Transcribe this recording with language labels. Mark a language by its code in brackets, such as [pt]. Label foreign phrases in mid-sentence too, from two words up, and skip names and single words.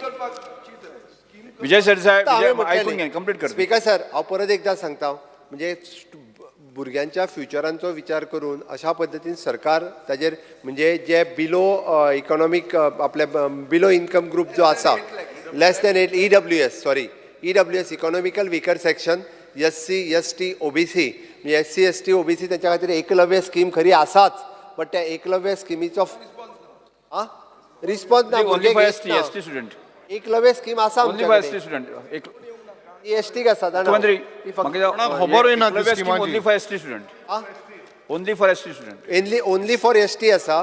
[kok] विजय सर साहेब ऐकून घे, कंप्लीट कर. [en] Speaker sir, [kok] हांव परत एकदा सांगता, म्हणजे भुरग्यांच्या फ्युचरांचो विचार करून अशा पद्दतीन सरकार ताजेर म्हणजे जे [en] below economic [kok] आपले [en] below income group [kok] जो आसा, [en] less than EWS economical weaker section, [kok] SC ST OBC, म्हणजे SC ST OBC त्याच्या खातीर एकलव्य स्कीम खरी आसाच, बट त्या एकलव्य स्किमीचो रिस्पॉन्स ना. एकलव्य स्कीम आसा ST आसा [en] only for ST [kok] आसा.